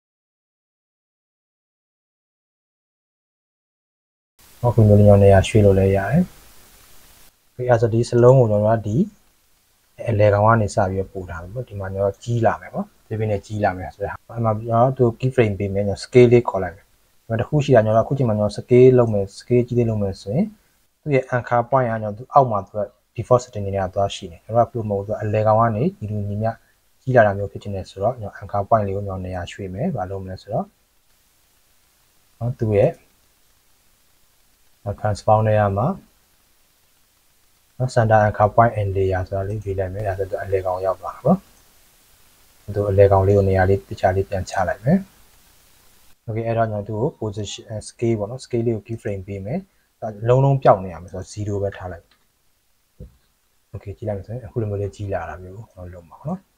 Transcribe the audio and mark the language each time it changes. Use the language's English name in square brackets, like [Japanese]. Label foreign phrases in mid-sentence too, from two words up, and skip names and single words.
[Burmese] အခုမျိုးလေးနေရာရွှေ့လို့လည်းရတယ်ပြီးအဲ့ဆိုဒီစလုံးကိုကျွန်တော်ကဒီအလဲကောင်ကနေစပြီးပို့ထားမယ်ပေါ့ဒီမှာကျွန်တော် ကြီးလာမယ်ပေါ့ဒီပြင်းနဲ့ကြီးလာမယ်ဆိုတော့အဲ့မှာကျွန်တော်တို့ [English] key frame [Burmese] ပေးမယ်ကျွန်တော် scale လေးခေါ်လိုက်မယ်ကျွန်တော်တခုရှိတာကျွန်တော်အခုချိန်မှာကျွန်တော် scale လုပ်မယ် scale ကြီးလေးလုပ်မယ်ဆိုရင်သူ့ရဲ့ [English] anchor point [Burmese] ကကျွန်တော်သူအောက်မှာသူက [English] default setting [Burmese] တွေကသွားရှိနေကျွန်တော်ကပြုမဟုတ်ဆိုအလဲကောင်ကနေဒီလိုညီမျှကြီးလာတာမျိုးဖြစ်နေဆိုတော့ကျွန်တော် [English] anchor point [Burmese] လေးကိုကျွန်တော်နေရာရွှေ့မယ်ဘာလုပ်မလဲဆိုတော့သူ့ရဲ့ transform နေရာမှာ [English] center anchor point and layer [Burmese] ဆိုတာလေးရွေးလိုက်မယ်ဒါဆိုတော့အလဲကောင်ရောက်သွားတာပေါ့သူအလဲကောင်လေးကိုနေရာလေးတခြားလေးပြန်ချလိုက်မယ် okay အဲ့တော့ကျွန်တော်သူ့ကို [English] position scale [Burmese] ပေါ့နော် scale လေးကို keyframe ပေးမယ်ဒါလုံးလုံးပျောက်နေရမယ်ဆိုတော့0ပဲထားလိုက် okay ကြည့်လိုက်မယ်ဆိုရင်အခုလိုမျိုးလေးကြီးလာတာမျိုးကိုကျွန်တော်လုပ်မှာပေါ့နော်